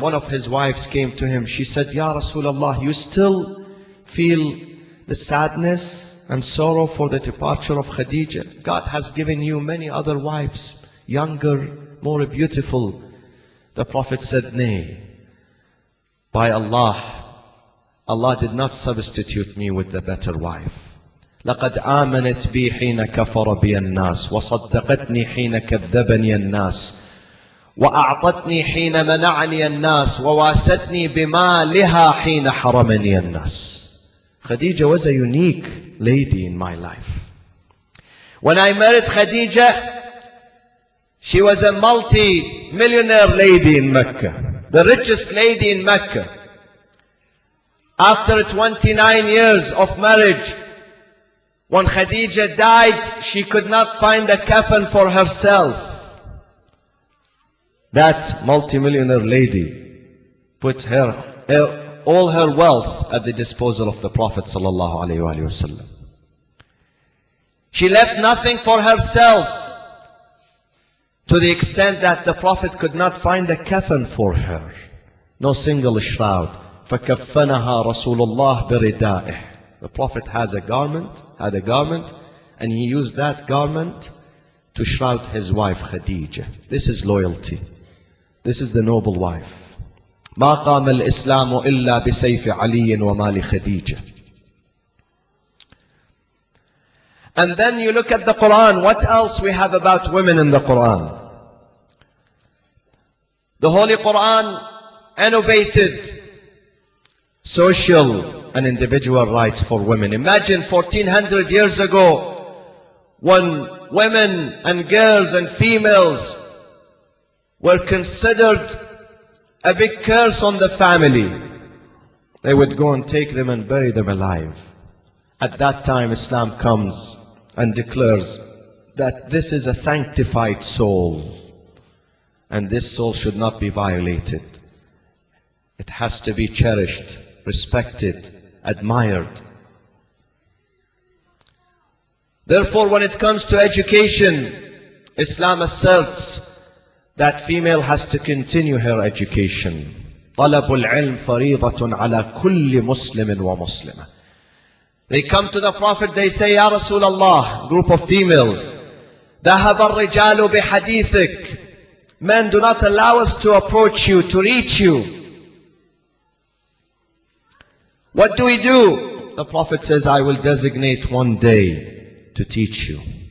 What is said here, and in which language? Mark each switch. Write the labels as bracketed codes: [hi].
[en] One of his wives came to him. She said, Ya Rasulullah, you still feel the sadness and sorrow for the departure of Khadija? God has given you many other wives, younger, more beautiful. The Prophet said, nay. By Allah, Allah did not substitute me with the better wife. [ar] لقد آمنت بي حين كفر بي الناس وصدقتني حين كذبني الناس وأعطتني حين منعني الناس وواستني بمالها حين حرمني الناس. [en] Khadija was a unique lady in my life. When I married Khadija, she was a multi-millionaire lady in Mecca, the richest lady in Mecca. After 29 years of marriage, when Khadija died, she could not find a coffin for herself. That multimillionaire lady put all her wealth at the disposal of the Prophet sallallahu alaihi wasallam. She left nothing for herself, to the extent that the Prophet could not find a coffin for her. No single shroud. [ar] فَكَفَّنَهَا رَسُولُ اللَّهِ بِرِدَائِهِ. [en] The Prophet had a garment, and he used that garment to shroud his wife Khadija. This is loyalty. This is the noble wife. [ar] ما قام الإسلام إلا بسيف علي ومال خديجة. [en] And then you look at the Quran. What else we have about women in the Quran? The Holy Quran innovated social and individual rights for women. Imagine 1400 years ago, when women and girls and females were considered a big curse on the family. They would go and take them and bury them alive. At that time, Islam comes and declares that this is a sanctified soul, and this soul should not be violated. It has to be cherished, respected, admired. Therefore, when it comes to education, Islam asserts that female has to continue her education. [ar] طلب العلم فريضة على كل مسلم ومسلمة. [en] They come to the Prophet, they say, Ya Rasulullah, group of females, [ar] ذهب الرجال بحديثك. [en] Men do not allow us to approach you, to reach you. What do we do? The Prophet says, I will designate one day to teach you.